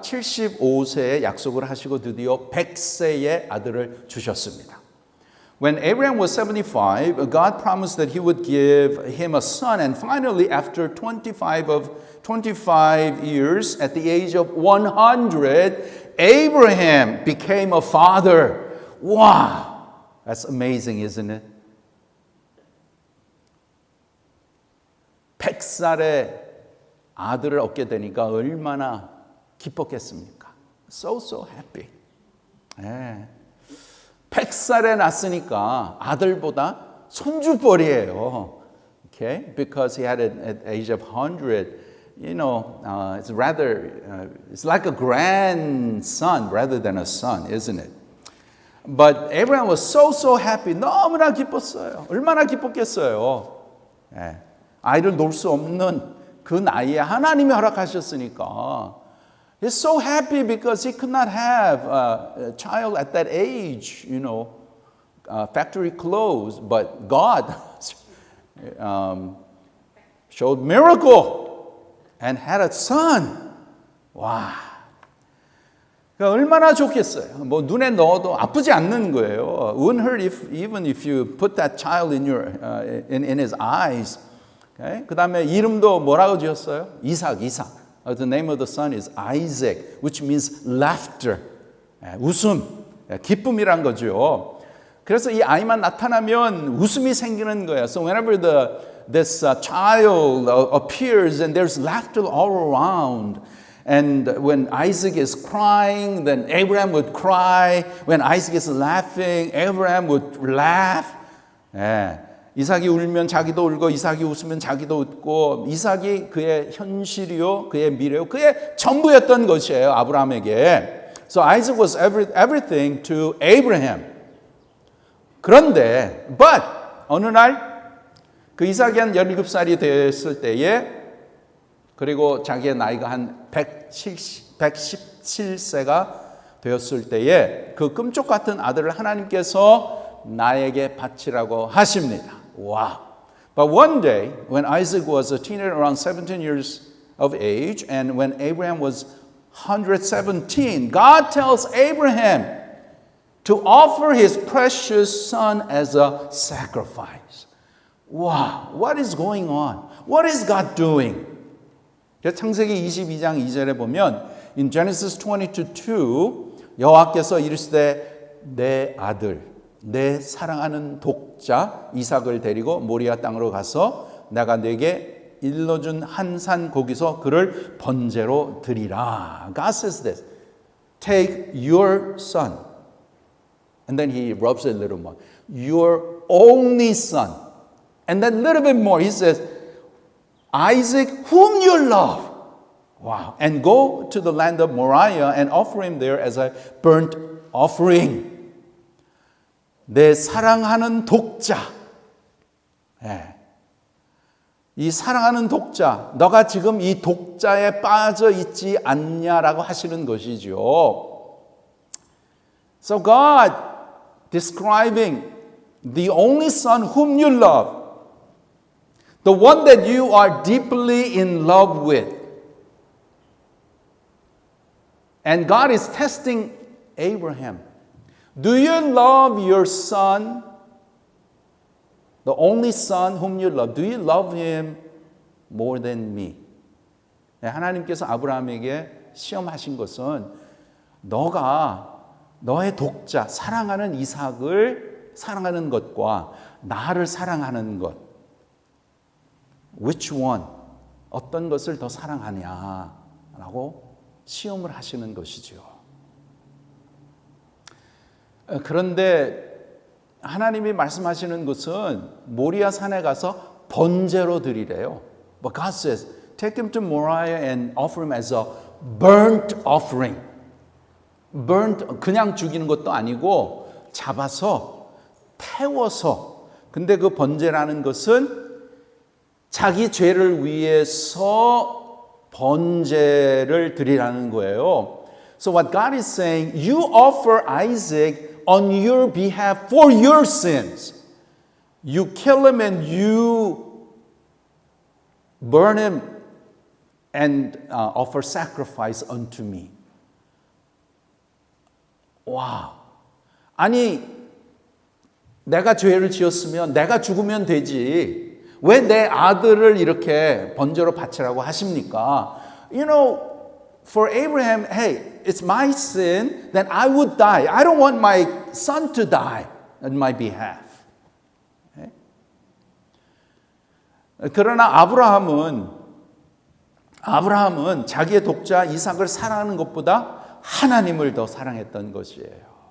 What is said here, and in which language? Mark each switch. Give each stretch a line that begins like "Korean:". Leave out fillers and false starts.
Korean: 75세에 약속을 하시고 드디어 100세에 아들을 주셨습니다.
English: When Abraham was 75, God promised that he would give him a son. And finally, after 25 years, at the age of 100, Abraham became a father. Wow! That's amazing, isn't it?
Korean: 100살에 아들을 얻게 되니까 얼마나 기뻤겠습니까?
English: So happy.
Korean: 예. 100살에 낳았으니까 아들보다 손주뻘이에요.
English: Okay? Because he had at the age of 100, it's it's like a grandson rather than a son, isn't it? But Abraham was so happy.
Korean: 너무나 기뻤어요. 얼마나 기뻤겠어요. 예. 아이를 놓을 수 없는 그 나이에 하나님이 허락하셨으니까
English: he's so happy because he could not have a child at that age, factory clothes, but God showed miracle and had a son.
Korean: 와, 얼마나 좋겠어요. 뭐 눈에 넣어도 아프지 않는 거예요.
English: Wouldn't hurt even if you put that child in his eyes. Okay?
Korean: 그 다음에 이름도 뭐라고 지었어요? 이삭.
English: The name of the son is Isaac, which means laughter.
Korean: 웃음, 기쁨이란 거죠. 그래서 이 아이만 나타나면 웃음이 생기는 거예요.
English: So whenever this child appears and there's laughter all around. And when Isaac is crying, then Abraham would cry. When Isaac is laughing, Abraham would laugh.
Korean: 이삭이 울면 자기도 울고 이삭이 웃으면 자기도 웃고 이삭이 그의 현실이요 그의 미래요 그의 전부였던 것이에요 아브라함에게.
English: So Isaac was everything to Abraham.
Korean: 그런데 어느 날 그 이삭이 한 17살이 됐을 때에 그리고 자기의 나이가 한 117세가 되었을 때에 그 금쪽 같은 아들을 하나님께서 나에게 바치라고 하십니다.
English: Wow. But one day, when Isaac was a teenager, around 17 years of age, and when Abraham was 117, God tells Abraham to offer his precious son as a sacrifice. Wow, what is going on? What is God doing?
Korean: 창세기 22장 2절에 보면
English: in Genesis 22:2
Korean: 여호와께서 이르시되 내 아들 내 사랑하는 독자 이삭을 데리고 모리아 땅으로 가서 내가 네게 일러준 한 산 거기서 그를 번제로 드리라.
English: God says this. Take your son. And then he rubs it a little more. Your only son. And then a little bit more. He says, Isaac whom you love. Wow. And go to the land of Moriah and offer him there as a burnt offering.
Korean: 내 사랑하는 독자. 예. 이 사랑하는 독자, 너가 지금 이 독자에 빠져 있지 않냐라고 하시는 것이죠.
English: So God describing the only son whom you love, the one that you are deeply in love with. And God is testing Abraham. Do you love your son? The only son whom you love. Do you love him more than me?
Korean: 하나님께서 아브라함에게 시험하신 것은 너가 너의 독자, 사랑하는 이삭을 사랑하는 것과 나를 사랑하는 것.
English: Which one?
Korean: 어떤 것을 더 사랑하냐라고 시험을 하시는 것이죠. 그런데 하나님이 말씀하시는 것은 모리아 산에 가서 번제로 드리래요.
English: But God says, take him to Moriah and offer him as a burnt offering.
Korean: burnt, 그냥 죽이는 것도 아니고 잡아서 태워서. 근데 그 번제라는 것은 자기 죄를 위해서 번제를 드리라는 거예요.
English: So what God is saying, you offer Isaac on your behalf for your sins. You kill him and you burn him and offer sacrifice unto me.
Korean: 와, 아니 내가 죄를 지었으면 내가 죽으면 되지. 왜 내 아들을 이렇게 번제로 바치라고 하십니까?
English: You know, for Abraham, hey, it's my sin, then I would die. I don't want my son to die on my behalf. Okay?
Korean: 그러나 아브라함은 자기의 독자 이삭을 사랑하는 것보다 하나님을 더 사랑했던 것이에요.